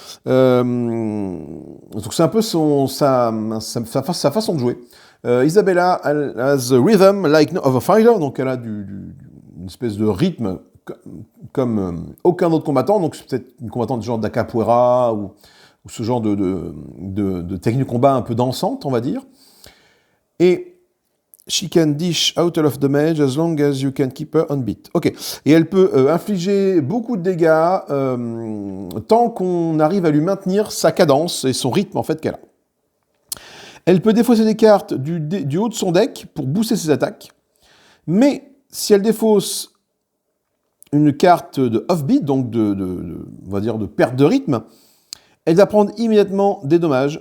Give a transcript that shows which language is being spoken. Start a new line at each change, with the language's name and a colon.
French: Donc c'est un peu sa façon de jouer.
English: Isabella has a rhythm like no other fighter,
French: donc elle a une espèce de rythme comme aucun autre combattant, donc c'est peut-être une combattante du genre d'Acapoeira ou ce genre de technique de combat un peu dansante, on va dire.
English: Et she can dish out of damage as long as you can keep her on beat.
French: Ok. Et elle peut infliger beaucoup de dégâts tant qu'on arrive à lui maintenir sa cadence et son rythme en fait qu'elle a. Elle peut défausser des cartes du haut de son deck pour booster ses attaques. Mais si elle défausse une carte de off-beat, donc on va dire de perte de rythme, elle va prendre immédiatement des dommages.